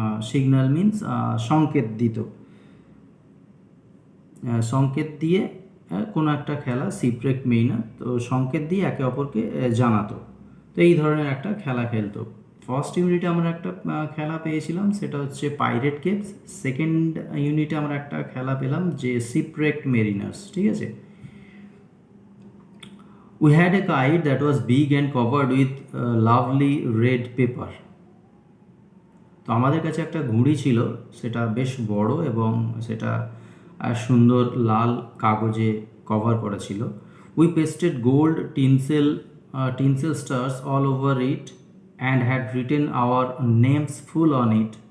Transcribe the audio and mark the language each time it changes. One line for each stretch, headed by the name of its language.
Bangla: Signal means সংকেত দিত, সংকেত দিয়ে কোনো একটা খেলা, শিপরেক মেইনা, তো সংকেত দিয়ে একে অপরকে জানাতো। তো এই ধরনের একটা খেলা খেলতো। ফার্স্ট ইউনিটে আমরা একটা খেলা পেয়েছিলাম, সেটা হচ্ছে পাইরেট কেভস। সেকেন্ড ইউনিটে আমরা একটা খেলা পেলাম যে শিপরেক মেরিনার্স, ঠিক আছে।
English: We had a kite that was big and covered with lovely red paper.
Bangla: তো আমাদের কাছে একটা ঘুড়ি ছিল, সেটা বেশ বড় এবং সেটা সুন্দর লাল কাগজে কভার করা ছিল।
English: We pasted gold tinsel tinsel stars all over it and had written our names full on it.